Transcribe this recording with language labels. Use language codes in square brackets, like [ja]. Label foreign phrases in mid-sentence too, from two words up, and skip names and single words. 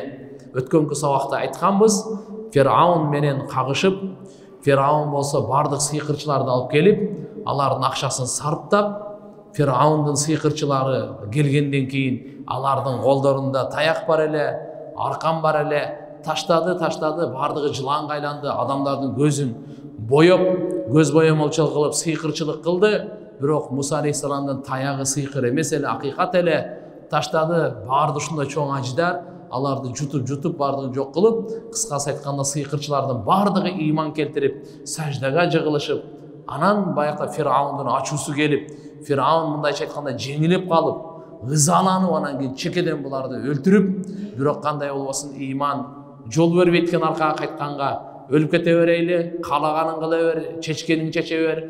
[ky] Өткөнкү сабакта айтканбыз, Фираун менен кагышып, Фираун болсо бардык сыйкырчыларды алып келип, алардын акчасын сарптап, Фираундун сыйкырчылары келгенден кийин алардын колдорунда таяк бар эле, аркан бар эле, таштады, бардыгы жыланга айланды, адамдардын көзүн боеп, көз боямаушылық қылып, сыйқырчылық қылды. Бирок Муса алейхисаламдын таягы сыйқыр эмес эле, акыйкат эле. Таштады, барды ушундай чоң аждар, аларды жутуп бардыгын жок кылып, кыскасы айтканда сыйкырчылардын бардыгы ыйман келтирип, саждага жыгылышып, анан баягы Фираундун ачуусу келип, Фираун мындайча айтканда жеңилип калып, ызаланып, анан кийин чекеден буларды өлтүрүп, бирок кандай болбосун ыйман жол бербейт экен аркага кайтканга, өлүп кете берейли, каалаганын кыла бер, чечкенин чече бер.